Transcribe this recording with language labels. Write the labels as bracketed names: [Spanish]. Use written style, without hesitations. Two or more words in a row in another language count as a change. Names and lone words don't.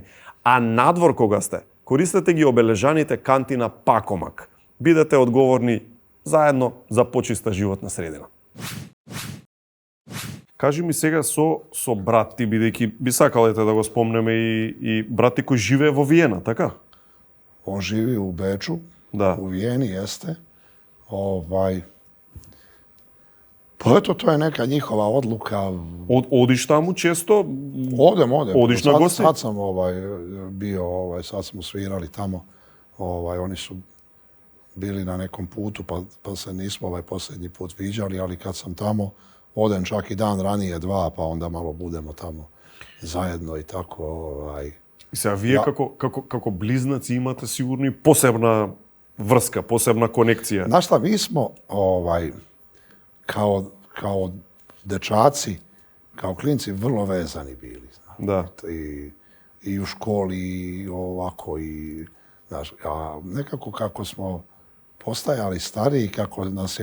[Macedonian] А надвор кога сте, користете ги обележаните канти на Пакомак. Бидете одговорни заедно за почиста животна средина. Кажи ми сега со брат ти, бидејќи би сакале да го спомнеме и брат ти кој живее во Виена, така? [Serbian] On živi u Beču, [Macedonian] Да. [Serbian] u Vijeni jeste. Pa eto, to je neka njihova odluka. [Macedonian] Одиш таму često? [Serbian] Odem. [Macedonian] Odiš na gosti? [Serbian] Sad sam bio, sad smo svirali tamo. Oni su bili na nekom putu, pa se nismo posljednji put viđali, ali kad sam tamo, odem čak i dan ranije, 2, pa onda malo budemo tamo zajedno i tako. [Macedonian] И сега вие како близнаци имате сигурно и посебна врска, посебна конекција. [Serbian] Znaš šta, mi smo kao dečaci, kao klinci vrlo vezani bili. [Macedonian] Да. [Serbian] I u školi, i ovako, i znaš, a nekako kako smo postajali stariji, kako nas je